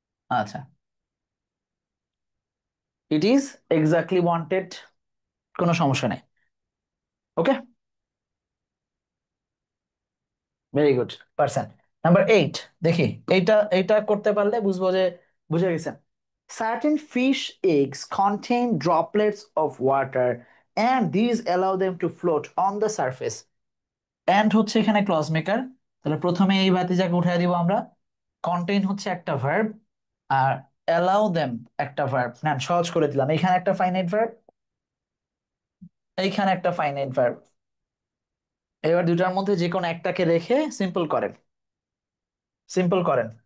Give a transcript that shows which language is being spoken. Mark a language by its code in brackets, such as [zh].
[bn] আচ্ছা, [en] it is exactly wanted, [bn] কোনো সমস্যা নেই, ওকে। [en] Very good person. [bn] নাম্বার 8, দেখি এইটা এইটা করতে পারলে বুঝবো যে বুঝে গেছেন? [en] Certain fish eggs contain droplets of water and these allow them to float on the surface. [bn] And হচ্ছে এখানে ক্লজ মেকার। তাহলে প্রথমে এই ভাতিজাকে উঠাই দিব আমরা। কন্টেইন হচ্ছে একটা ভার্ব, আর অ্যালাউ দেম একটা ভার্ব। না, সহজ করে দিলাম, এখানে একটা ফাইনাইট ভার্ব, এইখানে একটা ফাইনাইট ভার্ব। এবার দুটার মধ্যে যে কোনো একটাকে রেখে সিম্পল করেন। সিম্পল করেন।